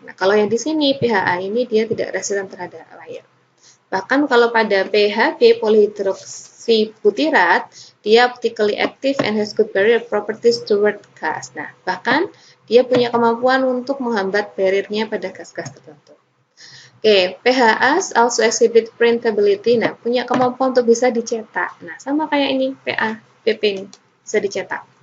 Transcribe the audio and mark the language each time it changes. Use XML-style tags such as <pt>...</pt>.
<id>Nah, kalau yang di sini PHA ini dia tidak resisten terhadap air. Bahkan kalau pada PHB polyhidroksibutirat, dia</id> <en>optically active and has good barrier properties toward gas.</en> <id>Nah, bahkan dia punya kemampuan untuk menghambat barriernya pada gas-gas tertentu.</id> <en>Oke, PHA also exhibit printability.</en> <id>Nah, punya kemampuan untuk bisa dicetak. Nah, sama kayak ini, PP ini bisa dicetak.</id>